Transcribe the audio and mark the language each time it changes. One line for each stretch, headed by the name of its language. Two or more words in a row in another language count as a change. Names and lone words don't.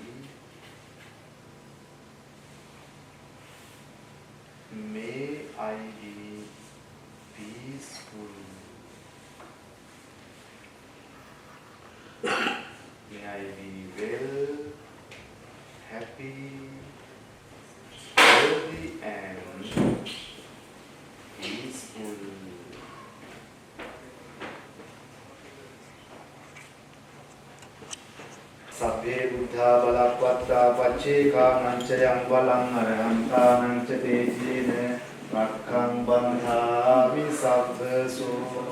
English: May I be peaceful. May I be well, happy, healthy and peaceful.
Pali: Sabbe buddha balappatta pacceka yang balang arahanta te jine rakkang bandhami sabbaso.